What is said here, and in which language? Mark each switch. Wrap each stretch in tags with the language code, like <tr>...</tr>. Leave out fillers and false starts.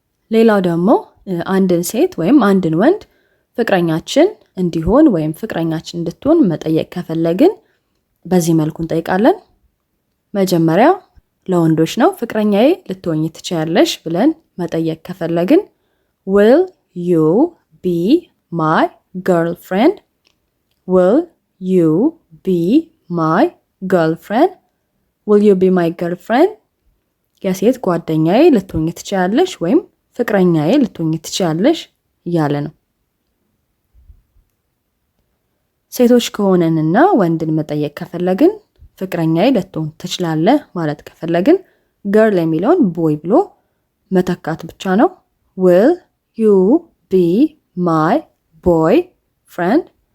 <am>ሌላው ደግሞ አንድን ሴት ወይም አንድን ወንድ ፍቅረኛችን እንዲሆን ወይም ፍቅረኛችን እንድትሆን መጠየቅ ከፈለግን በዚህ መልኩ እንጠይቃለን። መጀመሪያ ለወንዶች ነው። ፍቅረኛዬ ልትሆኚ ትችያለሽ ብለን መጠየቅ ከፈለግን</am> <en>will you be my girlfriend? will you be my girlfriend? will you be my girlfriend?</en> <am>የሴት ጓደኛዬ ልትሆኚ ትችያለሽ ወይም ፍቅረኛዬ ልትሆኚ ትችያለሽ እያለ ነው። ሴቶች ከሆነንና ወንድን መጠየቅ ከፈለግን ፍቅረኛዬ ልትሆን ትችላለህ ማለት ከፈለግን girl የሚለውን boy ብሎ መተካት ብቻ ነው።</am> <en>will you be my boyfriend?</en>